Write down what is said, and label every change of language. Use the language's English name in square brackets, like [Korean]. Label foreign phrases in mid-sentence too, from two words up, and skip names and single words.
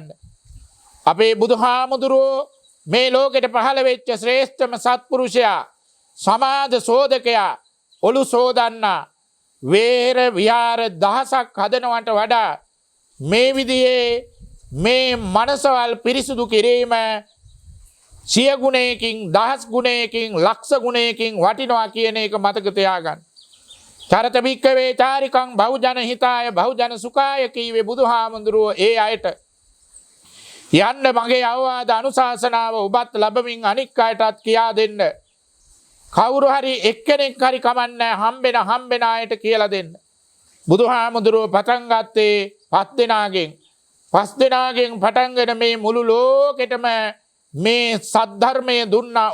[Sinhala] අපේ බුදුහාමුදුරුවෝ මේ ලෝකෙට පහළ වෙච්ච ශ්‍රේෂ්ඨම සත්පුරුෂයා, සමාජ සෝදකයා, ඔලු සෝදන්නා, වේර විහාර දහසක් හදනවට වඩා මේ විදිහේ මේ මනසවල් පිරිසුදු කිරීම 100 ගුණයකින් 10 ගුණයකින් ලක්ෂ ගුණයකින් වටිනවා කියන එක මතක තියාගන්න. [Pali] චරත භික්ඛවේ චාරිකං බහුජන හිතාය බහුජන සුඛාය [Sinhala] කීවේ බුදුහාමුදුරුවෝ ඒ අයට. යන්න මගේ අවවාද අනුශාසනාව ඔබත් ලැබමින් අනික් අයටත් කියා දෙන්න. කවුරු හරි එක්කෙනෙක් හරි කමන්නේ හම්බෙන අයට කියලා දෙන්න. බුදුහාමුදුරුවෝ පටන් ගත්තේ 5 දෙනාගෙන් පටන්ගෙන මේ මුළු ලෝකෙටම මේ සද්ධර්මය දුන්නා.